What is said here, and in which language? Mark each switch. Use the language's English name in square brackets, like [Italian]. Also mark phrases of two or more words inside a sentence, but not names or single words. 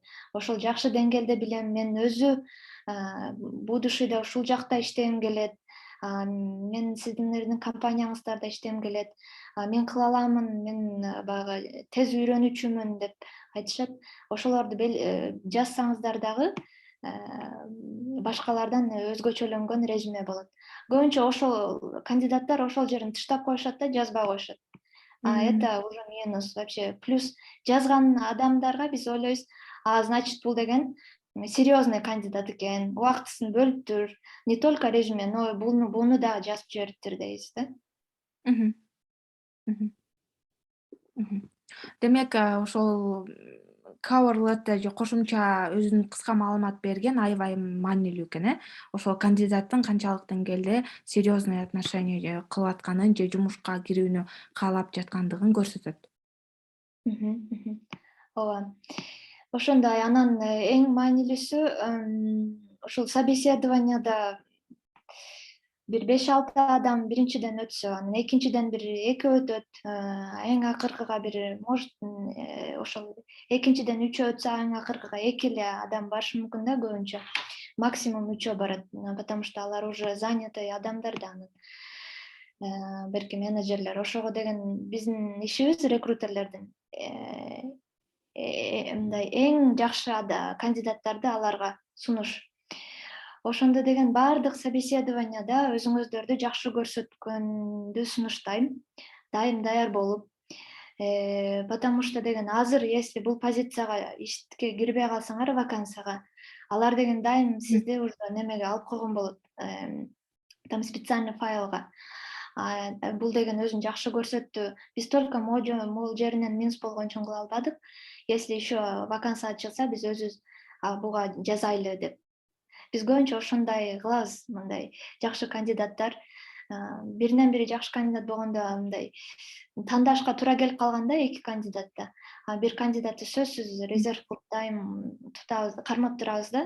[Kyrgyz] Ошол жакшы деңгээлде билем, мен өзү будущийде ушул жакта иштегим келет, мен сиздердин компанияңыздарда иштегим келет, мен кыла аламын, мен баягы тез үйрөнүүчүмүн деп айтышат. Ошолорду жазсаңыздар дагы башкалардан өзгөчөлөнгөн резюме болот. Көбүнчө ошол кандидаттар ошол жерин тыштап коюшат да, жазбай коюшат. [Russian] Это уже минус вообще. [Kyrgyz] Плюс жазган адамдарга биз ойлойбуз, значит бул деген серьезный кандидат экен, убактысын бөлүптүр, [Russian] не только резюме, но [Kyrgyz] буну дагы жазып жибериптир дейбиз да. Демек, ошол cover letter же кошумча өзүнүн кыска маалымат берген аябай маанилүү экен. Ошол кандидаттын канчалык деңгээлде [Russian] серьезный отношение [Kyrgyz] кылып атканын же жумушка кирүүнү каалап жаткандыгын көрсөтөт. Ооба. Ошондой анан эң маанилүүсү ушул собеседованияда бир 5-6 адам биринчиден өтсө, анан экинчиден бир 2 өтөт, эң акыркыга бир может ошол экинчиден 3 өтсө, эң акыркыга 2 эле адам барышы мүмкүн да көбүнчө. Максимум 3 барат, [Russian] потому что [Kyrgyz] алар [Russian] уже занятый [Kyrgyz] адамдар да анан берки менеджерлер. Ошого деген биздин ишибиз рекрутерлердин мындай эң жакшы кандидаттарды аларга сунуш. Ошондо деген баардык собеседованияда өзүңүздөрдү жакшы көрсөткөндү сунуштайм. Дайым даяр болуп, [Russian] потому что [Kyrgyz] деген азыр если бул позицияга ишке кирбей калсаңар вакансияга, алар деген дайым сизди уже немеге алып койгон болот. [Russian] Там специальный [Kyrgyz] файлга. Бул деген өзүн жакшы көрсөттү. Биз только могул жеринен минус болгон үчүн кыла албадык. [Russian] Если еще вакансия [Kyrgyz] ачылса, биз өзүбүз буга жазайлы деп. Биз көбүнчө ошондой кылабыз, мындай жакшы кандидаттар. Биринен бири жакшы кандидат болгондо мындай тандашка туура келип калганда 2 кандидатта. Бир кандидатты сөзсүз резерв кылып дайым тутабыз, кармап турабыз да.